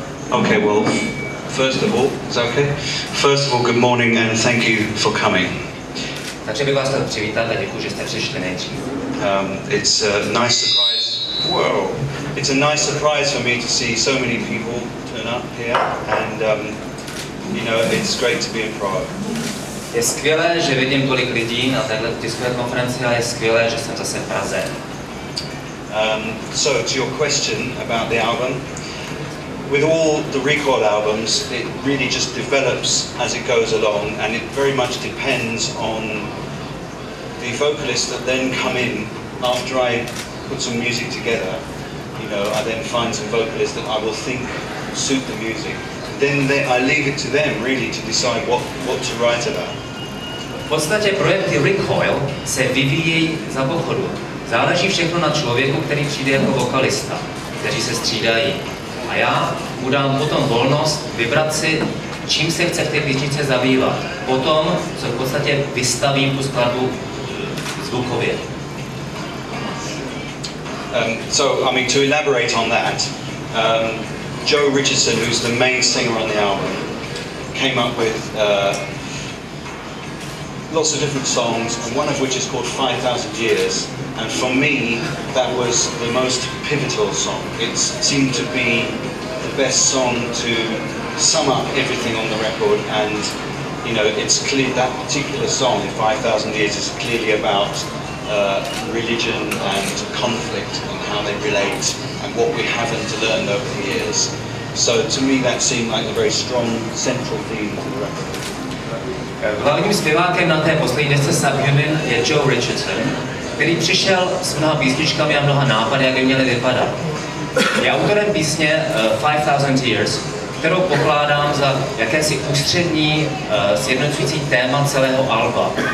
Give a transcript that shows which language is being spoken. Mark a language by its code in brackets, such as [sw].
[en] Okay, well, first of all, is that okay? First of all, good morning and thank you for coming. [cs] Takže bych vás chtěl přivítat a děkuji, že jste přišli nejdřív. [en] It's a nice surprise. Whoa! It's a nice surprise for me to see so many people turn up here, and you know, it's great to be in Prague. [cs] Je skvělé, že vidím tolik lidí na této tiskové konferenci a je skvělé, že jsem zase v Praze. [en] So, to your question about the album, with all the Recoil albums, it really just develops as it goes along, and it very much depends on the vocalists that then come in after I put some music together. You know, I then find some vocalists that I will think suit the music. Then I leave it to them really to decide what to write about. [cs] V podstatě projekty Recoil se vyvíjejí za pochodu. Záleží všechno na člověku, který přijde jako vokalista, kteří se střídají. A já mu dám potom volnost vybrat si, čím se chce v té písničce zabývat. Potom, co v podstatě vystavím tu skladbu zvukově. [en] So, I mean, to elaborate on that, Joe Richardson, who's the main singer on the album, came up with lots of different songs, and one of which is called 5,000 Years. And for me, that was the most pivotal song. It seemed to be the best song to sum up everything on the record, and you know, it's clear that particular song, 5,000 Years, is clearly about religion and conflict and how they relate and what we haven't learned over the years. So to me that seemed like a very strong central theme to the record. [cs] Hlavním zpěvákem na té poslední desce Subhuman je Joe Richardson, který přišel s mnoha písničkami a mnoha nápady, jak by měly vypadat. Je autorem písně 5,000 Years, kterou pokládám za jakési ústřední sjednocující téma celého alba.